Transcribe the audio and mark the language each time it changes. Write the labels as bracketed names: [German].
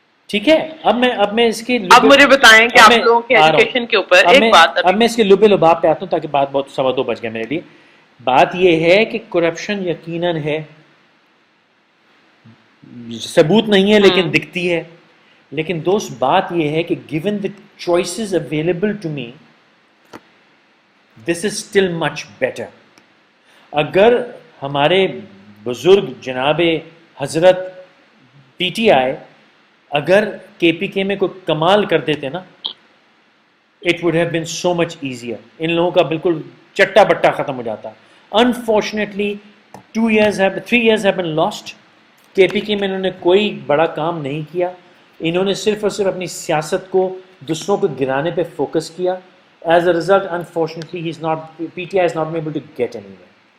[Urdu] ٹھیک ہے. اب میں اس کی اب مجھے بتائیں کہ آپ لوگوں کے ایجوکیشن کے اوپر ایک بات اب میں اس کے لبے لباب پہ آتا ہوں تاکہ بات بہت 2:15 بج گیا میرے لیے. بات یہ ہے کہ کرپشن یقیناً ہے. ثبوت نہیں ہے لیکن دکھتی ہے. لیکن دوست بات یہ ہے کہ [English] given the choices available to me, this is still much better. [Urdu] اگر ہمارے بزرگ جناب حضرت پی ٹی آئی اگر کے پی کے میں کوئی کمال کر دیتے نا, [English] it would have been so much easier. [Urdu] ان لوگوں کا بالکل چٹا بٹا ختم ہو جاتا. [English] Unfortunately 3 years have been lost. [Urdu] کے پی کے میں انہوں نے کوئی بڑا کام نہیں کیا. انہوں نے صرف اور صرف اپنی سیاست کو دوسروں کو گرانے پہ فوکس کیا. [English] As a result, unfortunately, PTI is not able to get anywhere.